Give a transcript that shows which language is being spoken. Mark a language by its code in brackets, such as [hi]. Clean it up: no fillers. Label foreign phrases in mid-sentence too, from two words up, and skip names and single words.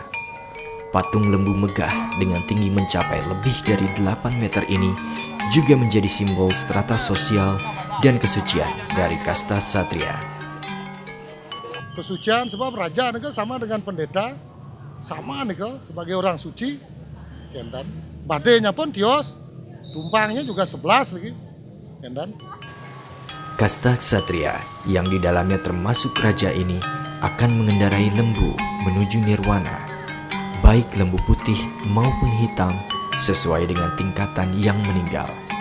[id] Patung lembu megah dengan tinggi mencapai lebih dari 8 meter ini juga menjadi simbol strata sosial dan kesucian dari kasta Ksatria. Kesucian sebab raja nika sama dengan pendeta, sama nih sebagai orang suci, kendan. Badainya pun tios, tumpangnya juga 11 lagi, kendan. Kasta Ksatria yang di dalamnya termasuk raja ini akan mengendarai lembu menuju nirwana, baik lembu putih maupun hitam sesuai dengan tingkatan yang meninggal.